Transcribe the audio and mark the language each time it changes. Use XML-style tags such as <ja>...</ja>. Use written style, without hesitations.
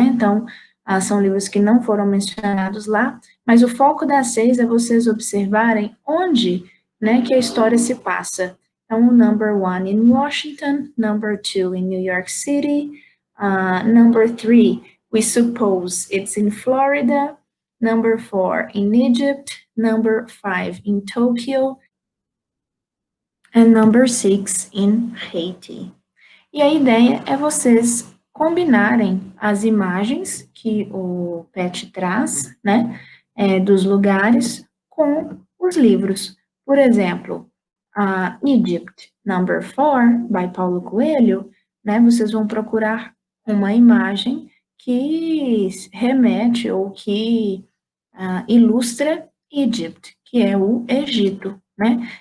<pt>Então, são livros que não foram mencionados lá, mas o foco das 6 é vocês observarem onde, né, que a história se passa.</pt> <en>Então, number 1 in Washington, number 2 in New York City, number 3, we suppose it's in Florida, number 4 in Egypt, number 5 in Tokyo, and number 6 in Haiti.</en> <pt>E a ideia é vocês combinarem as imagens que o PET traz, né, dos lugares com os livros. Por exemplo, a Egypt Number 4, by Paulo Coelho, né, vocês vão procurar uma imagem que remete ou que ilustra Egypt, que é o Egito, né?</pt>